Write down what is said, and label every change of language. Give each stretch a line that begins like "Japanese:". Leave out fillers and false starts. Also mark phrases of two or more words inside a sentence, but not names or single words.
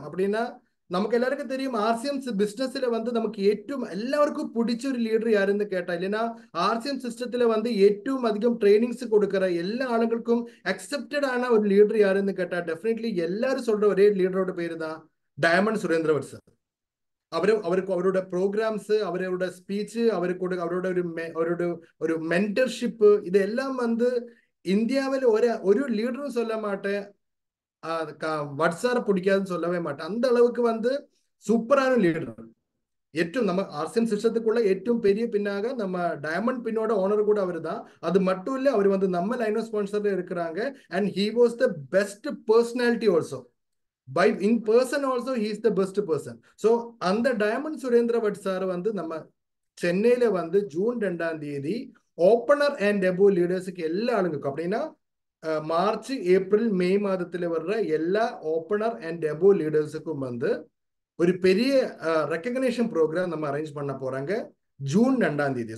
Tamil: அப்படின்னா நமக்கு எல்லாருக்கும் தெரியும் RCM பிசினஸ்ல வந்து நமக்கு ഏറ്റവും எல்லாருக்கும் பிடிச்ச ஒரு லீடர் யாருன்னு கேட்டா, இல்லைன்னா RCM சிஸ்டத்துல வந்து ഏറ്റവും அதிகம் ட்ரைனிங்ஸ் கொடுக்கிற எல்லா ஆளுங்களுக்கும் அக்செப்டட் ஆன ஒரு லீடர் யாருன்னு கேட்டா, டெஃபினெட்லி எல்லாரும் சொல்ற ஒரே லீடரோட பேரு தான் டயமண்ட் சுரேந்திரவட் சார்.
Malayalam: അവർക്ക് അവരുടെ പ്രോഗ്രാംസ്, അവരുടെ സ്പീച്ച്, അവരുടെ മെന്റർഷിപ്പ്, ഇതെല്ലാം
Tamil: வந்து இந்தியாவில் ஒரு லீடரும் சொல்ல மாட்டேன் வட்சாரை பிடிக்காதுன்னு சொல்லவே மாட்டேன். அந்த அளவுக்கு வந்து சூப்பரான லீடர். ഏറ്റവും நம்ம RCM சிஸ்டத்துக்குள்ள ഏറ്റവും பெரிய பின்னாக நம்ம டயமண்ட் பின்னோட ஓனர் கூட அவர் தான். அது மட்டும் இல்ல, அவர் வந்து நம்ம
English: line of sponsor
Tamil: இருக்கிறாங்க.
English: And he was the best personality also. By in person also he is the best person.
Tamil: So அந்த டயமண்ட் சுரேந்திரவட் சார் வந்து நம்ம சென்னையில வந்து ஜூன் 2
English: opener and depot leaders
Tamil: எல்லா ஆளுங்களுக்கும், அப்படின்னா மார்ச் ஏப்ரல் மே மாதத்துல வர்ற எல்லா
English: opener and depot leaders
Tamil: வந்து ஒரு பெரிய
English: recognition program
Tamil: நம்ம அரேஞ்ச் பண்ண போறாங்க ஜூன் 2.